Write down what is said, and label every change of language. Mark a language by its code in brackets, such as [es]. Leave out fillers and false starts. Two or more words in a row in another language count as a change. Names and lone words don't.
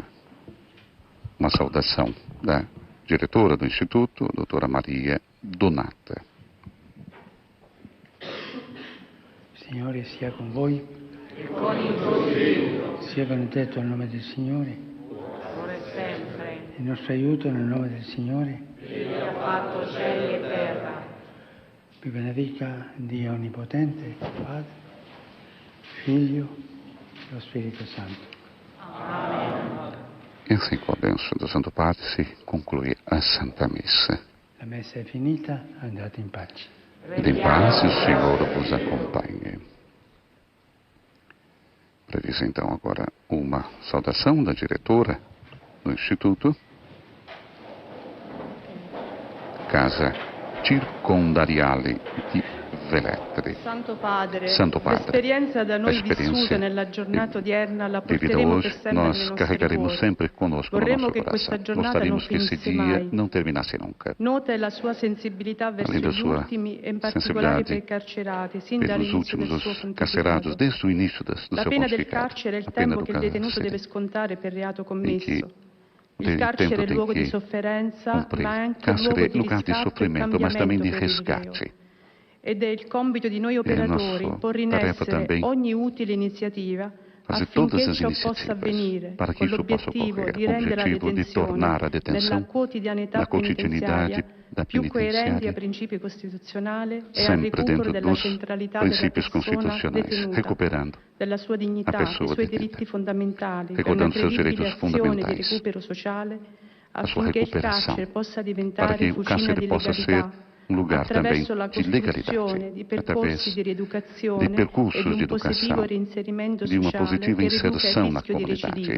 [pt] Uma saudação da diretora do Instituto, a doutora Maria Donata. [it] Signore sia con voi e con il tuo spirito. Sia benedetto il nome del Signore. Sempre. Il nostro aiuto nel nome del Signore. Egli ha fatto cieli e terra. Vi benedica Dio Onnipotente, Padre, Figlio e lo Spirito Santo. Amen. [pt] E assim, com a bênção do Santo Padre, se conclui a Santa Missa. [it] La messa è finita, andate in pace. [pt] Ed in pace o Senhor vos acompanhe. Previsa então agora uma saudação da diretora do Instituto, Casa Circondariale di Velletri. [it] Santo Padre, l'esperienza da noi vissuta nella giornata odierna la porteremo per sempre [pt] nós carregaremos sempre conosco no nosso coração. Gostaríamos que esse dia não terminasse nunca. [it] Nota la sua sensibilità verso gli ultimi e in particolare per i carcerati, sin dall'inizio del suo [pt] carcerados desde o início do seu pontificato. [it] La pena del carcere è il tempo che il detenuto deve scontare per reato commesso. Il carcere è luogo di sofferenza, ma anche luogo di [pt] sofrimento, mas também de resgate. [it] Ed è il compito di noi operatori porre in essere ogni utile iniziativa affinché ciò possa avvenire, con l'obiettivo di rendere la detenzione nella quotidianità penitenziaria più coerenti ai principi costituzionali e al recupero della centralità della persona detenuta, della sua dignità, dei suoi diritti fondamentali, per una credibile azione di recupero sociale, affinché il carcere possa diventare fucina di legalità, attraverso la costruzione di percorsi di rieducazione e di un positivo reinserimento sociale che riduca il rischio di recidiva.